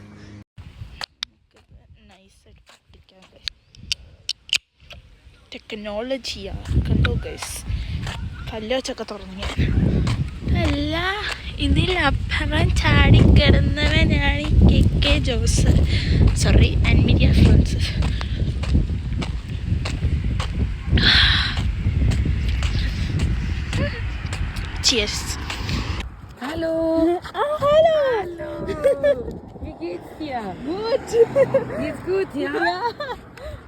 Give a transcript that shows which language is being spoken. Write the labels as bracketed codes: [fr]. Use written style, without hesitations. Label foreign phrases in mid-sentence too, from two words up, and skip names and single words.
[ml] ടെക്നോളജിയാ കണ്ടോ ഗൈസ്. പല്ല് വെച്ചൊക്കെ തുടങ്ങി. അല്ല, ഇതിലപ്പുറം ചാടിക്കിടന്നവനാണ് KK ജോസ്. സോറി, അൻമിരിയ ഫ്രാൻസിസ്. Cheers. [de] Hallo. Hallo. Hallo. Wie geht's dir? Gut. Geht's gut, ja? Ja.